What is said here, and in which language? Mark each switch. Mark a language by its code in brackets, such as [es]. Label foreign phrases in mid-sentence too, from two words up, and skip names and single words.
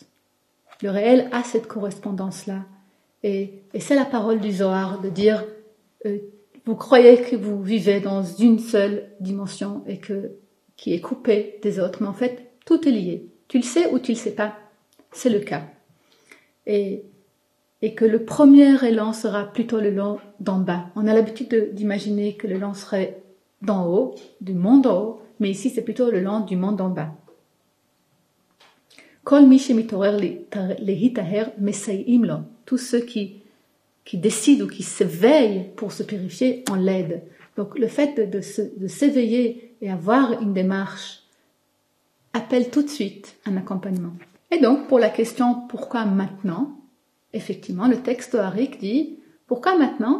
[fr] Le réel a cette correspondance-là. Et c'est la parole du Zohar de dire vous croyez que vous vivez dans une seule dimension et qui est coupée des autres, mais en fait, tout est lié. Tu le sais ou tu le sais pas, c'est le cas. Et que le premier élan sera plutôt l'élan d'en bas. On a l'habitude d'imaginer que l'élan serait d'en haut, du monde en haut, mais ici c'est plutôt l'élan du monde en bas. [he] כל מי שמתעורר להיטהר מסייעים לו. [fr] Tous ceux qui décident ou qui s'éveillent pour se purifier, on l'aide. Donc le fait de s'éveiller et avoir une démarche appelle tout de suite un accompagnement. Et donc pour la question pourquoi maintenant, effectivement le texte zoharique dit pourquoi maintenant?